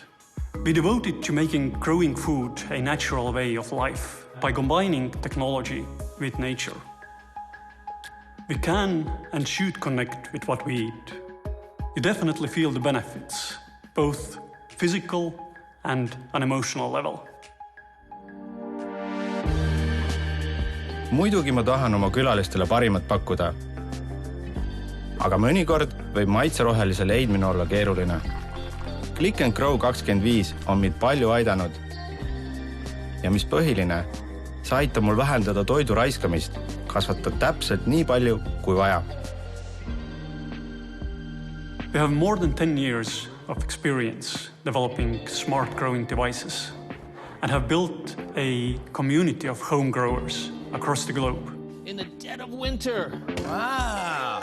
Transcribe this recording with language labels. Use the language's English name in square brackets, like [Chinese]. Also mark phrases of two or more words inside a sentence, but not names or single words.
[English] We devoted to making growing food a natural way of life by combining technology with nature. We can and should connect with what we eat. You definitely feel the benefits, both physical and an emotional level. [Estonian] Muidugi ma tahan oma külalistele parimat pakkuda. Aga mõnikord võib maitserohelise leidmine olla keeruline. Click and Grow 25 on mind palju aidanud. Ja mis põhiline, see aitab mul vähendada toidu raiskamist, kasvatada täpselt nii palju kui vaja. [English] We have more than 10 years of experience developing smart growing devices and have built a community of home growers across the globe. In the dead of winter. Wow.